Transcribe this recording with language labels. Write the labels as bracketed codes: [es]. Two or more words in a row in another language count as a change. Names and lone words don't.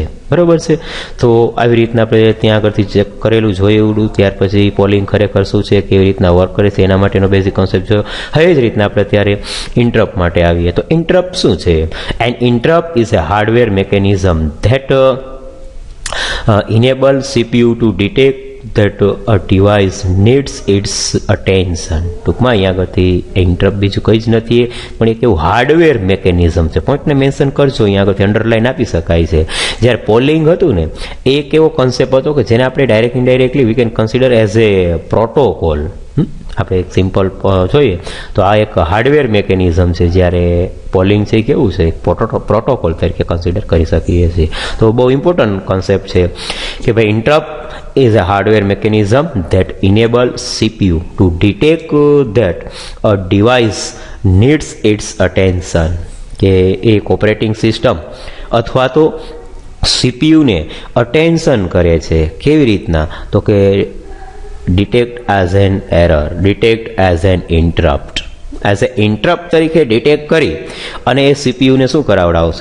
[gu] બરાબર છે. તો આવી રીતના આપણે ત્યાં આગળથી ચેક કરેલું જોયેલું. ત્યાર પછી પોલિંગ ખરેખર શું છે, કેવી રીતના વર્ક કરે છે, એના માટેનો [en] basic concept [gu] જોયો. હવે જ રીતના આપણે ત્યારે ઇન્ટરપ્ટ માટે આવીએ. તો ઇન્ટરપ્ટ શું છે? [en] and interrupt is a hardware mechanism that enable CPU to detect that a device needs its attention. [gu] ટૂંકમાં અહીંયા આગળથી ઇન્ટરપ્ટ બીજું કંઈ જ નથી પણ એક એવું [en] hardware mechanism [gu] છે. પોઈન્ટને મેન્શન કરજો, અહીંયા આગળથી અંડરલાઈન આપી શકાય છે. જ્યારે પોલિંગ હતું ને એ એક એવો કોન્સેપ્ટ હતો કે જેને આપણે ડાયરેક્ટ ઇનડાયરેક્ટલી [en] we can consider as a protocol. [gu] આપણે એક સિમ્પલ જોઈએ તો આ એક [en] hardware mechanism [gu] છે, જ્યારે પોલિંગ છે કેવું છે પ્રોટોકોલ તરીકે કન્સિડર કરી શકીએ છીએ. તો બહુ ઇમ્પોર્ટન્ટ કોન્સેપ્ટ છે કે ભાઈ [en] ઇન્ટરપ્ટ is a hardware mechanism that enable CPU to detect that a device needs its attention. [gu] કે એક [en] operating system [gu] અથવા તો સીપીયુને અટેન્શન કરે છે. કેવી રીતના? તો કે [en] detect as an error, detect as an interrupt, as a interrupt [gu] તરીકે ડિટેક્ટ કરી અને એ સીપીયુને શું કરાવડાવશે?